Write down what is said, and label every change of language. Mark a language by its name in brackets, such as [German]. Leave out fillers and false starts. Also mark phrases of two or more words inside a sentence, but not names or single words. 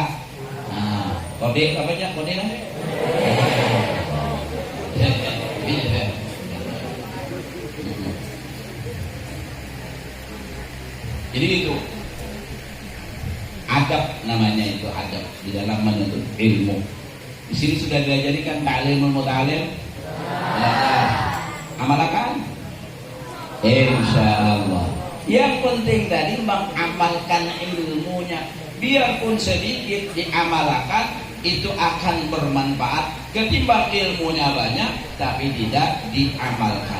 [Indonesian] Nah, kode apa aja kode lah. Jadi itu adab namanya, itu adab di dalam menuntut ilmu. Di sini sudah diajarikan ta'limul muta'alim. Amalkan insyaallah. Yang penting tadi mengamalkan ilmunya, biarpun sedikit diamalkan itu akan bermanfaat ketimbang ilmunya banyak tapi tidak diamalkan.